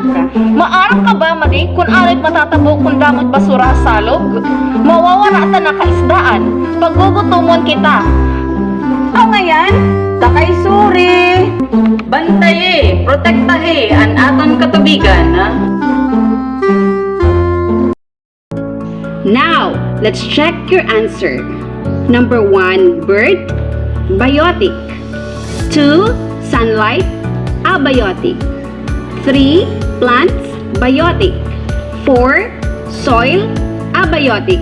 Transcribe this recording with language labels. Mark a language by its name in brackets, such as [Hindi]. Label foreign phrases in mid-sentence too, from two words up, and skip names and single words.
[Waray] Maarap ka ba, Madi, kung arit matatabo kung damot basura sa salog? Mawawala ta na kaisdaan. Paggugutumon kita. Aw ngayon, takay suri. Bantay protektahe an aton katubigan. Ha? [English] Now, let's check your answer. Number 1, bird, biotic. 2, sunlight, abiotic. 3, plants, biotic. 4, soil, abiotic.